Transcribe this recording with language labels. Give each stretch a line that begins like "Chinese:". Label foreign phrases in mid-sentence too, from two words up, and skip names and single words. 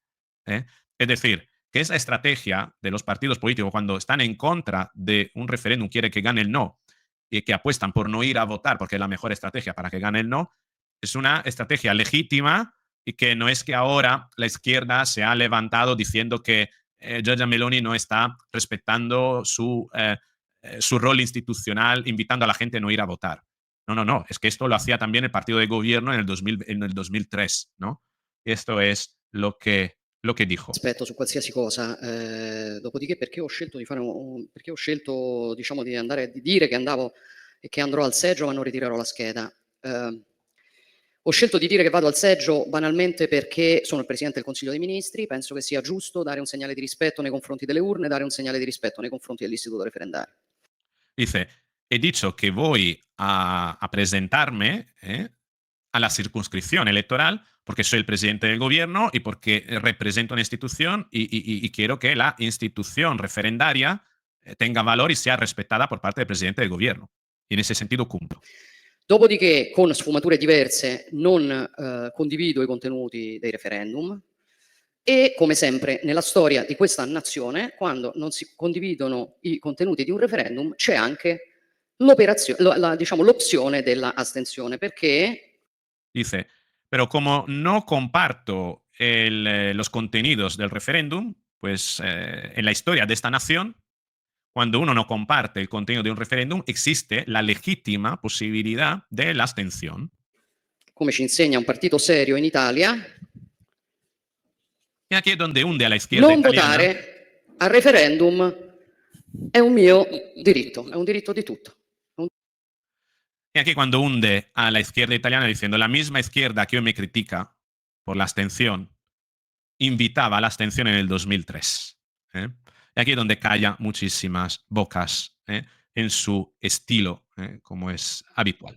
Spanish: Es decir, que esa estrategia de los partidos políticos cuando están en contra de un referéndum, quiere que gane el no, y que apuestan por no ir a votar porque es la mejor estrategia para que gane el no, es una estrategia legítima y que no es que ahora la izquierda se ha levantado diciendo que Giorgia Meloni no está respetando su rol institucional, invitando a la gente a no ir a votar. No, no, no, es que esto lo hacía también el partido de gobierno en el 2003, ¿no? Esto es lo que dijo.
Italian: Aspetto su qualsiasi cosa, dopodiché perché ho scelto di fare perché ho scelto, diciamo, di dire che andavo e che andrò al seggio ma non ritirerò la scheda. Ho scelto di dire che vado al seggio banalmente perché sono il Presidente del Consiglio dei Ministri, penso che sia giusto dare un segnale di rispetto nei confronti delle urne, dare un segnale di rispetto nei confronti dell'istituto referendario.
Spanish: Dice, he dicho que voy a presentarme a la circunscripción electoral porque soy el presidente del gobierno y porque represento una institución y quiero que la institución referendaria tenga valor y sea respetada por parte del presidente del gobierno. Y en ese sentido cumplo.
Italian: Dopodiché, con sfumature diverse, non condivido i contenuti dei referendum e, come sempre nella storia di questa nazione, quando non si condividono i contenuti di un referendum, c'è anche diciamo, l'opzione della astensione, perché
Spanish: Dice, pero como no comparto los contenidos del referéndum, pues en la historia de esta nación, cuando uno no comparte el contenido de un referéndum, existe la legítima posibilidad de la abstención.
Italian: come ci insegna un partito serio in Italia,
Spanish: Y aquí es donde hunde a la izquierda
Italian: non italiana. votare al referendum è un mio diritto, è un diritto di tutto.
Spanish: Y aquí cuando hunde a la izquierda italiana diciendo la misma izquierda que hoy me critica por la abstención, invitaba a la abstención en el 2003. Y aquí es donde calla muchísimas bocas en su estilo, como es habitual.